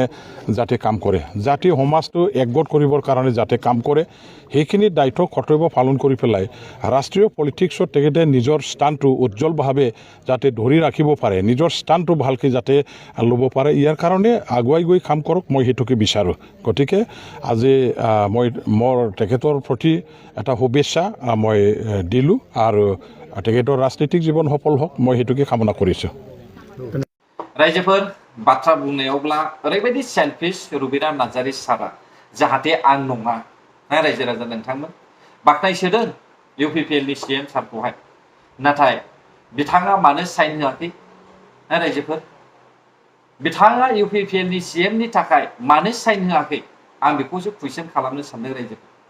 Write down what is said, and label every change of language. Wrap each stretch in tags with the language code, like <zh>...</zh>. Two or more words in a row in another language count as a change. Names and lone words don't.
<as>যাতে কাম কৰে জাতি সমাজটো একগোট কৰিবৰ কাৰণে যাতে কাম কৰে সেইখিনি দায়িত্ব কৰ্তব্য পালন কৰি পেলাই ৰাষ্ট্ৰীয় পলিটিক্সত তেখেতে নিজৰ স্থানটো উজ্জ্বলভাৱে যাতে ধৰি ৰাখিব পাৰে নিজৰ স্থানটো ভালকৈ যাতে ল'ব পাৰে ইয়াৰ কাৰণে আগুৱাই গৈ কাম কৰক মই সেইটোকে বিচাৰোঁ গতিকে আজি মই মোৰ তেখেতৰ প্ৰতি এটা শুভেচ্ছা মই দিলোঁ আৰু তেখেতৰ ৰাজনৈতিক জীৱন সফল হওক মই সেইটোকে কামনা কৰিছোঁ</as> <brx>रायजोफोर बाथ्रा बुंनायावब्ला ओरैबायदि सेल्फिश रबिराम नार्जारि सारा जाहाथे आं नङा रायजो राजा नोंथांमोन बाख्नायसोदों इउपिपिएलनि सीएम सारखौहाय नाथाय बिथाङा मानो साइन होआखै रायजोफोर बिथाङा इउपिपिएलनि सीएमनि थाखाय मानो साइन होआखै आं बेखौसो कुइसन खालामनो सानदों रायजोफोर</brx>